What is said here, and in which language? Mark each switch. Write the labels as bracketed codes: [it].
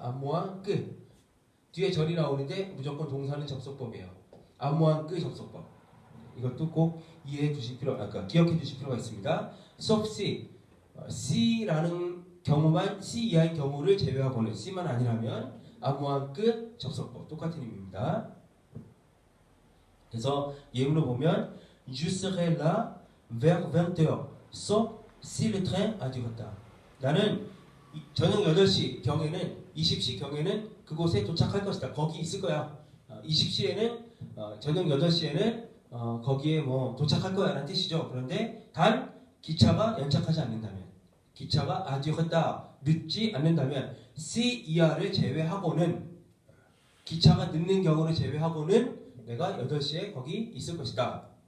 [ko] 아모앙크 뒤에 절이 나오는데 무조건 동사는 접속법이에요. 아모앙크 접속법. 이것도 꼭 기억해 두실 필요가 있습니다. soft C, C라는 경우만 C 이하의 경우를 제외하고는 C만 아니라면 아모앙크 접속법 똑같은 의미입니다. 그래서 예문을 보면 [fr] Je serai là vers 20h, sauf si le train a du retard. [ko] 나는 저녁 8시 경에는 20시 경에는 그곳에 도착할 것이다. 거기 있을 거야. 20시에는 저녁 8시에는 거기에 뭐 도착할 거야 라는 뜻이죠. 그런데 단 기차가 연착하지 않는다면 기차가 아디었다 늦지 않는다면 C 이하를 제외하고는 기차가 늦는 경우를 제외하고는 내가 8시에 거기 있을 것이다.